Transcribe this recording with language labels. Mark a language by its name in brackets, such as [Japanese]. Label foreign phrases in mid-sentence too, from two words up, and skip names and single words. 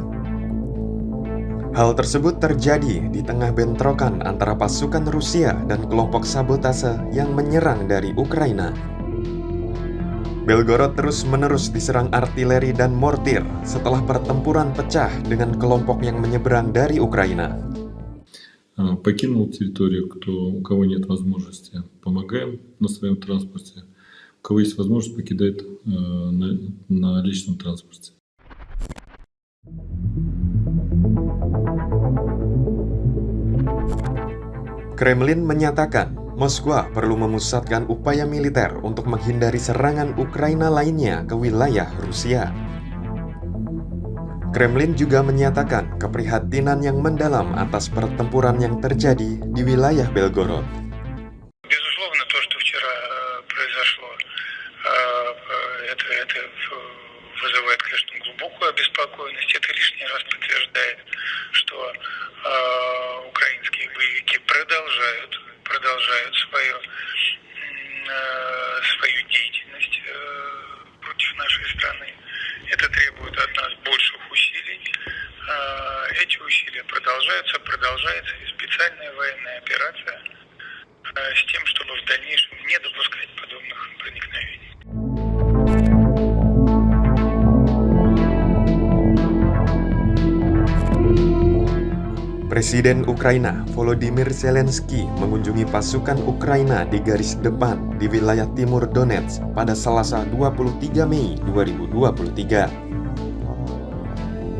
[Indonesian] Hal tersebut terjadi di tengah bentrokan antara pasukan Rusia dan kelompok sabotase yang menyerang dari Ukraina. Belgorod terus-menerus diserang artileri dan mortir setelah pertempuran pecah dengan kelompok yang menyeberang dari Ukraina. [Russian] Покинул территорию, у кого нет возможности, помогаем на своем транспорте. У кого есть возможность, покидает на личном транспорте. [Indonesian] Kremlin menyatakan Moskwa perlu memusatkan upaya militer untuk menghindari serangan Ukraina lainnya ke wilayah Rusia. Kremlin juga menyatakan keprihatinan yang mendalam atas pertempuran yang terjadi di wilayah Belgorod. [Russian] Безусловно, то, что вчера произошло, это вызывает, конечно, глубокую обеспокоенность. Это лишний раз подтверждает, что украинские боевики продолжают свою деятельность против нашей страны. Это требует от нас больших усилий. Эти усилия продолжается и специальная военная операция с тем, чтобы в дальнейшем не допускать подобных проникновений. [Indonesian] Presiden Ukraina Volodymyr Zelensky mengunjungi pasukan Ukraina di garis depan di wilayah timur Donetsk pada Selasa 23 Mei 2023.